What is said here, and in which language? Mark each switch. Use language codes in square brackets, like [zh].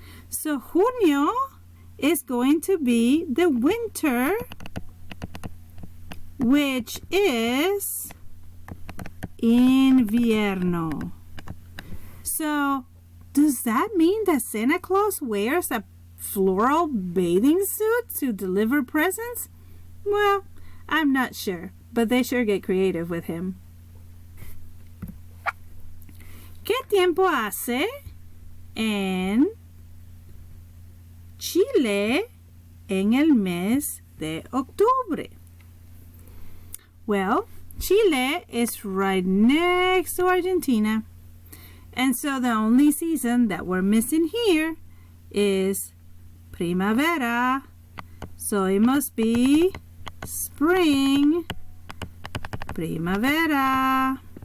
[en] So junio is going to be the winter, which is invierno. So does that mean that Santa Claus wears a floral bathing suit to deliver presents? Well, I'm not sure, but they sure get creative with him. [es] ¿Qué tiempo hace en Chile en el mes de octubre? [en] Well, Chile is right next to Argentina. And so the only season that we're missing here is primavera. So it must be spring, primavera.